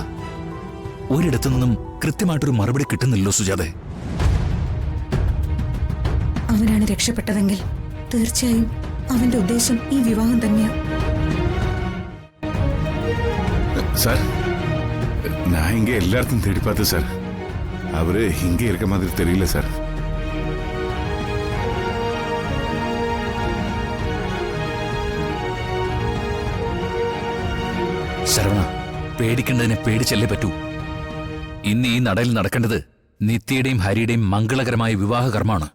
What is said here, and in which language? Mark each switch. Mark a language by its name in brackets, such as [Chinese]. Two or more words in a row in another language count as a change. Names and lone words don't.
[Malayalam] ഒരിടത്തു നിന്നും കൃത്യമായിട്ടൊരു മറുപടി കിട്ടുന്നില്ലല്ലോ സുജാതെ. അവനാണ് രക്ഷപ്പെട്ടതെങ്കിൽ തീർച്ചയായും അവന്റെ ഉദ്ദേശം ഈ വിവാഹം തന്നെയാ. [Tamil] சார், நான் இங்கே எல்லாத்தையும் தேடி பார்த்தேன் சார். அவரு இங்கே இருக்க மாதிரி தெரியல சார். [Malayalam] ശരവണ, പേടിക്കേണ്ടതിനെ പേടിച്ചല്ലേ പറ്റൂ. ഇന്ന് ഈ നടയിൽ നടക്കേണ്ടത് നിത്യയുടെയും ഹരിയുടെയും മംഗളകരമായ വിവാഹ കർമ്മമാണ്.